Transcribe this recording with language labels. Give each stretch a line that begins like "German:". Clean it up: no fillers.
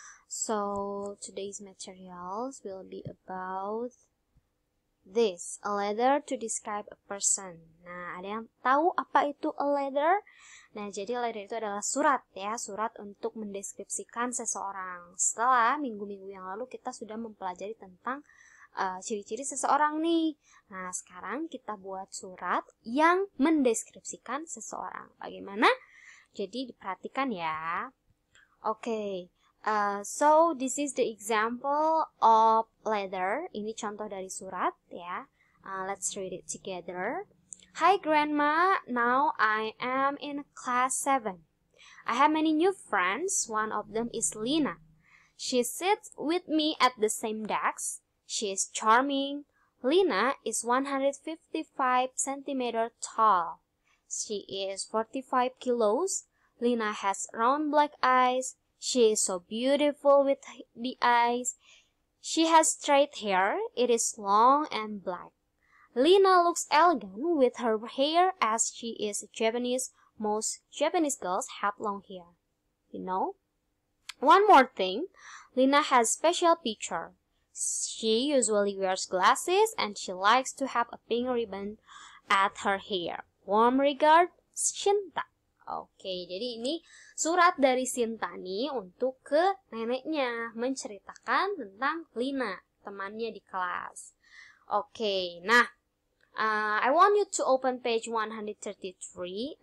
English: So, today's materials will be about this, a letter to describe a person.
Indonesian: Nah, ada yang tahu apa itu a letter? Nah, jadi letter itu adalah surat ya, surat untuk mendeskripsikan seseorang. Setelah minggu-minggu yang lalu kita sudah mempelajari tentang ciri-ciri seseorang nih. Nah, sekarang kita buat surat yang mendeskripsikan seseorang. Bagaimana? Jadi diperhatikan ya. Oke.
English: So this is the example of letter.
Indonesian: Ini contoh dari surat ya.
English: Let's read it together. Hi grandma, now I am in class 7. I have many new friends. One of them is Lina. She sits with me at the same desk. She is charming. Lina is 155 centimeters tall. She is 45 kilos. Lina has round black eyes. She is so beautiful with the eyes. She has straight hair. It is long and black. Lina looks elegant with her hair as she is Japanese. Most Japanese girls have long hair. You know? One more thing. Lina has special feature. She usually wears glasses and she likes to have a pink ribbon at her hair. Warm regard, Shinta.
Indonesian: Oke, jadi ini surat dari Sinta nih untuk ke neneknya, menceritakan tentang Lina, temannya di kelas.
English: Oke, nah, I want you to open page 133.